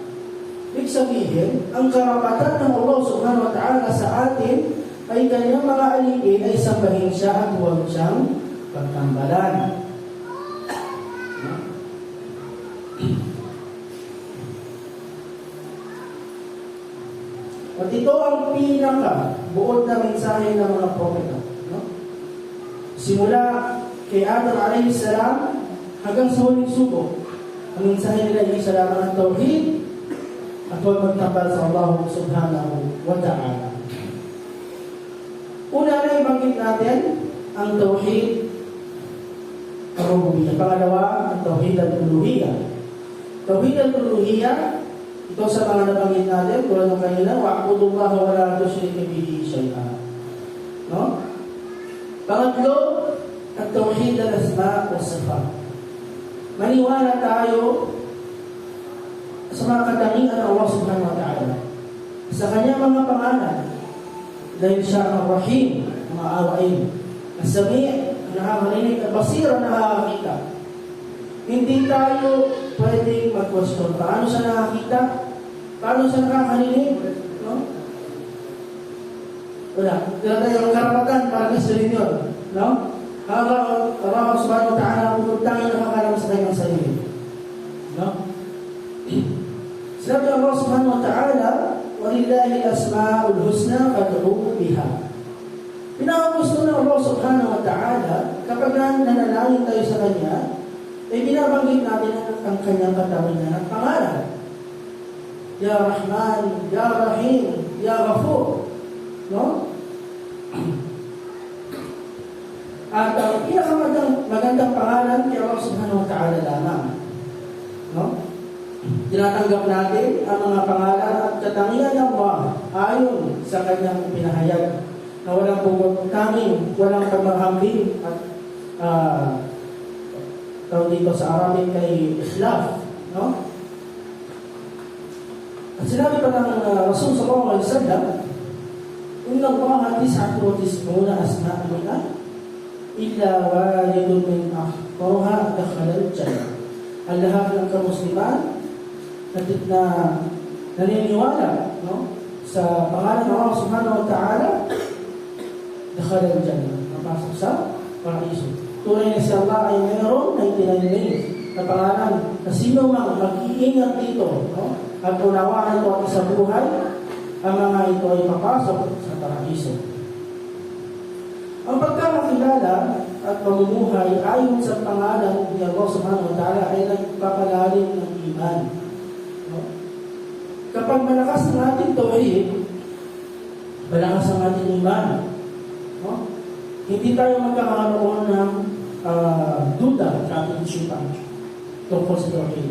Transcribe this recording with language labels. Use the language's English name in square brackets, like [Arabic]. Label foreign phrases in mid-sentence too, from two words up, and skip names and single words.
[Filipino] Ibig sabihin, ang karapatan ng Allah [Arabic] سبحانه وتعالى [Filipino] sa atin ay kanyang mga alipin ay sambahin siya at huwag siyang pagtambalan. At ito ang buod na mensahe ng mga propeta. No? Simula kay Adam [Arabic] عليه السلام [Filipino] hanggang sa huling sugo, ang mensahe nila ay isa lamang ang tauhid at huwag magtambal sa Allah [Arabic] سبحانه وتعالى. [Filipino] Una na ibanggit natin ang [Arabic] توحيد الربوبية. [Filipino] Pangalawa, ang [Arabic] توحيد الألوهية. توحيد الألوهية, [Filipino] ito sa mga nabanggit natin, tulad ng kanina, [Arabic] واعبدوا الله ولا تشركوا به شيئا. [Filipino] No? Pangatlo, ang [Arabic] توحيد الأسماء والصفات. [Filipino] Maniwala tayo sa mga katangian ng Allah [Arabic] سبحانه وتعالى, [Filipino] sa kanyang mga pangalan, dahil siya ang Rahim, maawain, As-Sami', nakakarinig, at Basir, nakakakita. Hindi tayo pwedeng mag-question. Paano siya nakakita? Paano siya nakakarinig? No? Wala. Wala tayong karapatan para gustuhin yun. No? Allah [Arabic] سبحانه وتعالى [Filipino] kung tanging nakakalam sa kanyang sarili. No? Sabi Allah [Arabic] سبحانه وتعالى, وَلِلَّهِ الْأَسْمَاءُ الْحُسْنَى فَادْعُوهُ بِهَا. [Filipino] Pinakagusto ng Allah [Arabic] سبحانه وتعالى, [Filipino] kapag nanalangin tayo sa Kanya, ay binabanggit natin ang Kanyang katangian ng pangalan. [Arabic] يا رحمن، يا رحيم، يا غفور. [Filipino] No? At ang pinakamagandang pangalan kay Allah [Arabic] سبحانه وتعالى [Filipino] lamang. No? Tinatanggap natin ang mga pangalan at katangian ng Allah ayon sa kanyang pinahayag na walang pagtanging, walang pagmahambing at tawag dito sa Arabic kay ikhlaf. No? At sinabi pa ng Rasul [Arabic] صلى الله عليه وسلم، إن الله 99 أسماء إلا واحد من أحصاها دخل الجنة. [Filipino] Ang lahat ng kamusliman na naniniwala, no, sa pangalan ng Allah [Arabic] سبحانه وتعالى, دخل الجنة, [Filipino] napasok sa paraiso. Tunay na si Allah ay mayroon 99 names na pangalan na sino mang mag-iingat dito, no, at unawaan ito sa buhay, ang mga ito ay papasok sa paraiso. Ang pagkakakilala at pamumuhay ayon sa pangalan ni Allah [Arabic] سبحانه وتعالى [Filipino] ay nagpapalalim ng iman. No? Kapag malakas ang ating tauhid, malakas ang ating iman. No? Hindi tayo magkakaroon ng duda sa ating isipan tungkol sa tauhid.